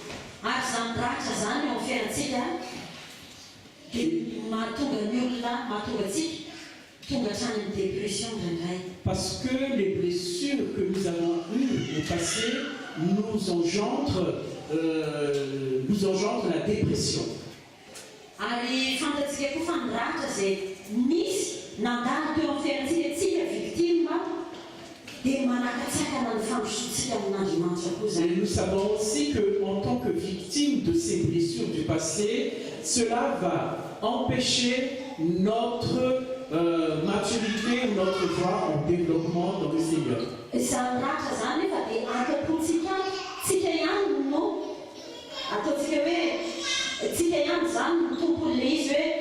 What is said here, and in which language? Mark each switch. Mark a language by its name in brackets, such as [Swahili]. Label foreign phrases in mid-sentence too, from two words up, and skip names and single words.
[French] Parce que les blessures que nous avons eues au passé nous engendrent la dépression. [Malagasy] Ary fantatsika koa fa niratra izay misy nandalo teo amin'ny fiainantsika victime dia manakatsakana ny fampisotsika amin'Andriamanitra koa zany. [French] Et nous savons aussi qu'en tant que victime de ces blessures du passé, cela va empêcher notre maturité, notre voie en développement dans le Seigneur. [Malagasy] Izany ratra zany efa dia atapontsika tsika ihany no ataontsika hoe tsika ihany zany no tompony le izy hoe